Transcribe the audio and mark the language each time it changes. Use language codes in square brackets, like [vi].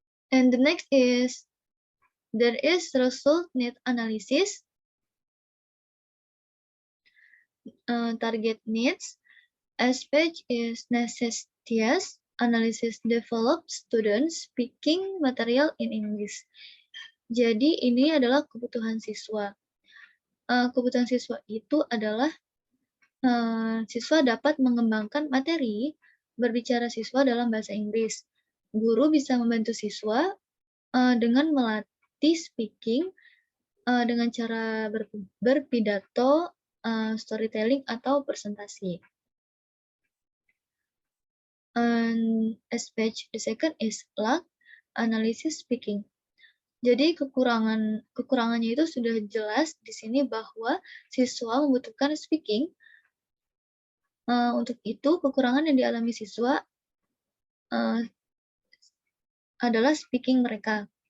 [en] And the next is, there is result need analysis, target needs, aspect is necessitous, analysis develops students speaking material in English. [id] Jadi ini adalah kebutuhan siswa. Kebutuhan siswa itu adalah siswa dapat mengembangkan materi berbicara siswa dalam bahasa Inggris. Guru bisa membantu siswa dengan melatih speaking dengan cara berpidato, storytelling, atau presentasi. [en] And the second is lack analysis speaking. [id] Jadi kekurangannya itu sudah jelas di sini bahwa siswa membutuhkan speaking. Untuk itu kekurangan yang dialami siswa adalah speaking mereka.